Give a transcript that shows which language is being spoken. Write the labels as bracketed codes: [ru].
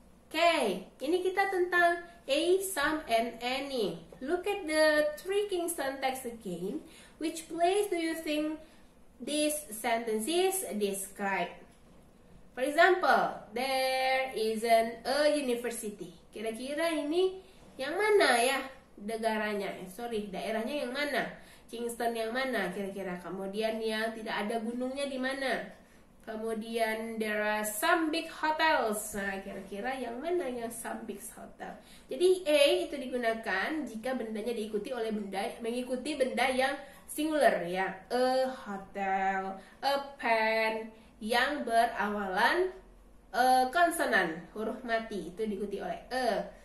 [id] Okay, ini kita tentang a, some, and any. [en] Look at the 3 Kingston text again. Which place do you think these sentences describe? For example, there isn't a university. [id] Kira-kira ini yang mana ya negaranya? Daerahnya yang mana? Kingston yang mana kira-kira? Kemudian yang tidak ada gunungnya di mana? [en] Kemudian there are some big hotels. [id] Nah, kira-kira yang mana yang [en] some big hotel? [id] Jadi A itu digunakan jika bendanya mengikuti benda yang singular ya. A hotel, a pen yang berawalan konsonan, huruf mati itu diikuti oleh e.